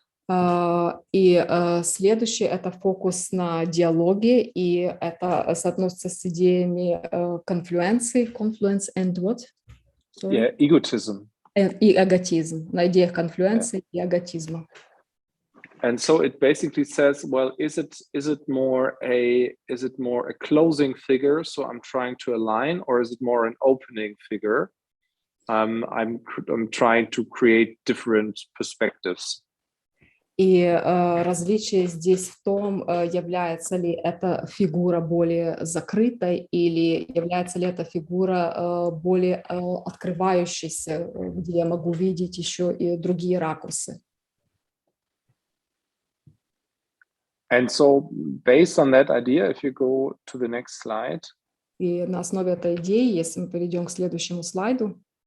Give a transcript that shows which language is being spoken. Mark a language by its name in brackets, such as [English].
[Russian] И следующее – это фокус на диалоге, и это соотносится с идеями конфлюенции, [English] confluence and what? Sorry. Yeah, egotism. [Russian] И эготизм, на идеях конфлюенции и эготизма. [English] And so it basically says, well, is it more a closing figure? So I'm trying to align, or is it more an opening figure? I'm trying to create different perspectives. [Russian] И различие здесь в том, является ли эта фигура более закрытой или является ли эта фигура более открывающейся, где я могу видеть еще и другие ракурсы. [English] And so based on that idea, if you go to the next slide. [Russian] И на основе этой идеи, если мы перейдем к следующему слайду.